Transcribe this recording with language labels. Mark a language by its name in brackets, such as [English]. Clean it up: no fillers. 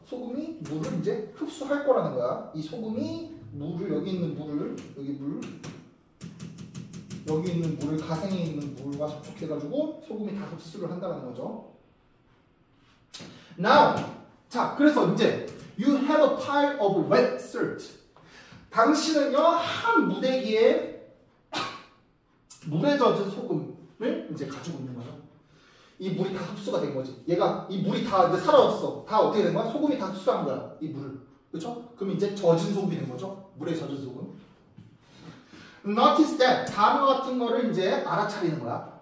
[Korean] 소금이 물을 이제 흡수할 거라는 거야. 이 소금이 물을 여기 있는 물을 여기 있는 물을 가생에 있는 물과 접촉해가지고 소금이 다 흡수를 한다는 거죠. [English] Now, [Korean] 자, 그래서 이제 [English] you have a pile of wet salt. [Korean] 당신은요 한 무대기에 물에 젖은 소금을 이제 가지고 있는 거예요. 이 물이 다 흡수가 된 거지. 얘가 이 물이 다 이제 사라졌어. 다 어떻게 된 거야? 소금이 다 흡수한 거야. 이 물을. 그렇죠? 그럼 이제 젖은 소금이 된 거죠. 물에 젖은 소금. [English] Notice that [Korean] 단어 같은 거를 이제 알아차리는 거야.